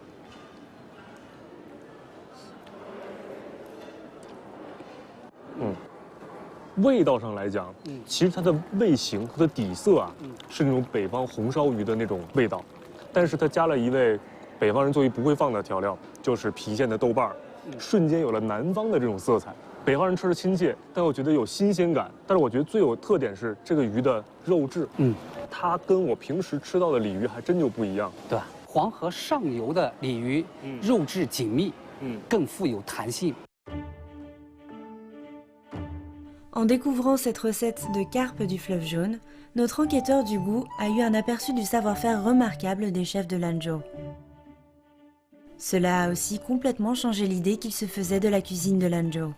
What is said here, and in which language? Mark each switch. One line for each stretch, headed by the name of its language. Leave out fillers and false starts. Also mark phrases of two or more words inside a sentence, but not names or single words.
Chinese: 味道上来讲，其实它的味型、它的底色啊，是那种北方红烧鱼的那种味道，但是它加了一味北方人做鱼不会放的调料，就是郫县的豆瓣儿，瞬间有了南方的这种色彩。北方人吃的亲切，但我觉得有新鲜感。但是我觉得最有特点是这个鱼的肉质，它跟我平时吃到的鲤鱼还真就不一样，对吧？黄河上游的鲤鱼，肉质紧密，更富有弹性。
French: En découvrant cette recette de carpe du fleuve jaune, notre enquêteur du goût a eu un aperçu du savoir-faire remarquable des chefs de Lanzhou. Cela a aussi complètement changé l'idée qu'il se faisait de la cuisine de Lanzhou.